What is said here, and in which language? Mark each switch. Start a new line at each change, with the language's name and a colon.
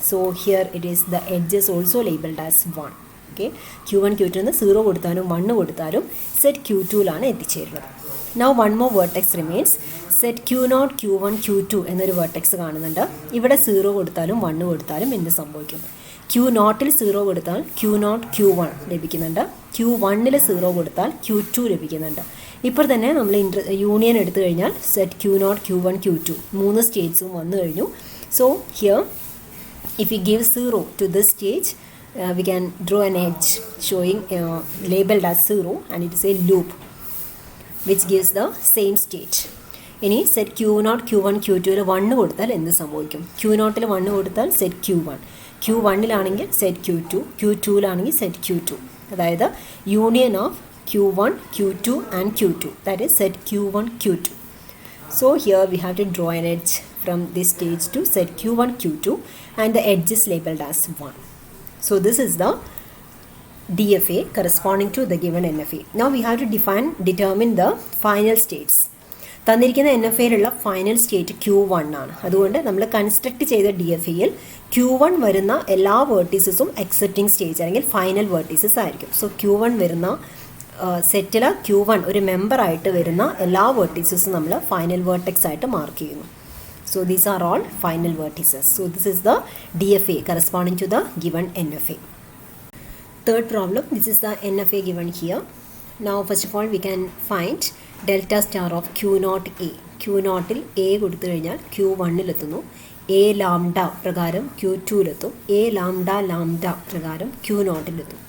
English: So here it is the edges also labelled as 1.
Malayalam: Okay, Q1 Q2 0 കൊടുത്താലും 1 കൊടുത്താലും set Q2 എത്തിച്ചേരുന്നത്.
English: Now one more vertex remains.
Malayalam: Set Q0 Q1 Q2 എന്നൊരു vertex കാണുന്നുണ്ട്. ഇവിടെ 0 കൊടുത്താലും 1 കൊടുത്താലും എന്ത് സംഭവിക്കും? Q0 0 കൊടുത്താൽ Q0 Q1 ലഭിക്കുന്നുണ്ട്. Q1 0 കൊടുത്താൽ Q2 ലഭിക്കുന്നുണ്ട്. ഇപ്പോൾ തന്നെ നമ്മൾ യൂണിയൻ എടുത്തു കഴിഞ്ഞാൽ സെറ്റ് Q0 Q1 Q2 3 സ്റ്റേറ്റ്സും വന്നു കഴിഞ്ഞു.
English: so here if you give 0 to
Malayalam: this stage
English: we can draw an edge showing labeled as 0 and it is a loop which gives the same state.
Malayalam: ഇനി set Q0 Q1 Q2 1 കൊടുത്താൽ എന്ത് സംഭവിക്കും? Q0 1 കൊടുത്താൽ set Q1, Q1 set Q2, Q2 set Q2.
English: അതായത് union of Q1 Q2 and Q2, that is set Q1 Q2. So here we have to draw an edge from this stage to set Q1 Q2 and the edge is labeled as 1. So this is the DFA corresponding to the given NFA. Now we have to determine the final states.
Malayalam: തന്നിരിക്കുന്ന NFAയിലുള്ള final state Q1 ആണ്. അതുകൊണ്ട് നമ്മൾ construct ചെയ്ത DFAയിൽ Q1 വരുന്ന എല്ലാ വേർട്ടീസസും accepting stage അല്ലെങ്കിൽ final vertices ആയിരിക്കും. So Q1 വരുന്ന സെറ്റിൽ Q1 ഒരു മെമ്പറായിട്ട് വരുന്ന എല്ലാ വേർട്ടീസസും നമ്മൾ ഫൈനൽ വേർട്ടെക്സ് ആയിട്ട് മാർക്ക് ചെയ്യുന്നു.
English: So these are all final vertices. So this is the DFA corresponding to the given NFA. Third problem, this is the NFA given here. Now first of all we can find delta star of Q0 A.
Malayalam: Q0 A കൊടുത്തു കഴിഞ്ഞാൽ Q1 എത്തുന്നു. A lambda പ്രകാരം Q2 എത്തും. A lambda lambda പ്രകാരം Q0 എത്തും.